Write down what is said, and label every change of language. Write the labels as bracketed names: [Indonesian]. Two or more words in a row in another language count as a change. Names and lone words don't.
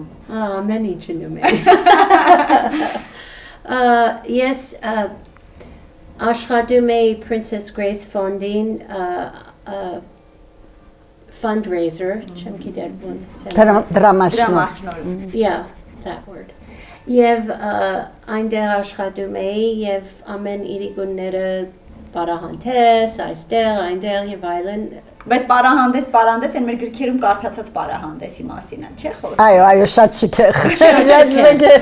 [Armenian] Ամեն ինչ անում էի։ Ես աշխատում էի Princess Grace Fondին fundraiser, չեմ գիտեր ոնց ասեմ։ Դրամաշնորհ։ [English] Yeah, that word. [Armenian] Եվ այնտեղ աշխատում էի եւ ամեն իրիկունները պարահանդես, այստեղ, այնտեղ եւ այլն։ Բայց պարահանդես են մեր գրքերում կարդացած պարահանդեսի մասին են, չէ՞ խոսքը։ Այո, շատ շքեղ։